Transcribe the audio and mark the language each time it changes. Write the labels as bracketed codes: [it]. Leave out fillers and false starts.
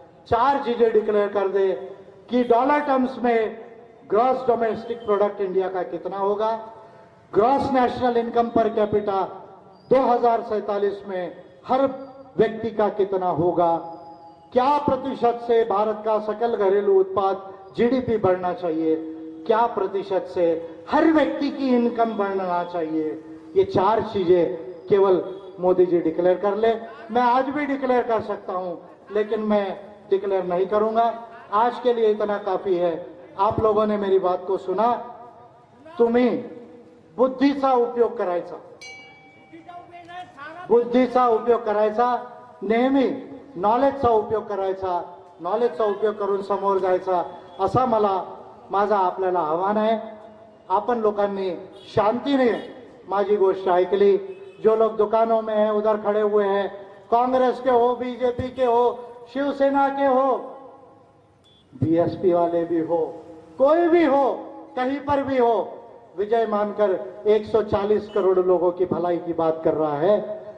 [hi] 4 चीजें डिक्लेयर कर दे कि डॉलर टर्म्स में ग्रॉस डोमेस्टिक प्रोडक्ट इंडिया का कितना होगा, gross national income per capita 2047 में हर व्यक्ति का कितना होगा, क्या प्रतिशत से भारत का सकल घरेलू उत्पाद GDP बढ़ना चाहिए, क्या प्रतिशत से हर व्यक्ति की इनकम बढ़ना चाहिए। ये 4 चीजें केवल मोदी जी डिक्लेयर कर ले। मैं आज भी डिक्लेयर कर सकता हूं, लेकिन मैं डिक्लेयर नहीं करूंगा। आज के लिए इतना काफी है। आप लोगों ने मेरी बात को सुना। [mr] तुम्ही बुद्धीचा उपयोग करायचा, बुद्धीचा उपयोग करायचा, नेहमी नॉलेजचा उपयोग करायचा, नॉलेजचा उपयोग करून समोर जायचा, असा माझा आपल्याला आव्हान आहे। आपण लोकांनी शांतीने माझी गोष्ट ऐकली। [hi] जो लोग दुकानों में हैं, उधर खड़े हुए हैं, कांग्रेस के हो, बीजेपी के हो, शिवसेना के हो, BSP वाले भी हो, कोई भी हो, कहीं पर भी हो, विजय मानकर 140 करोड़ लोगों की भलाई की बात कर रहा है।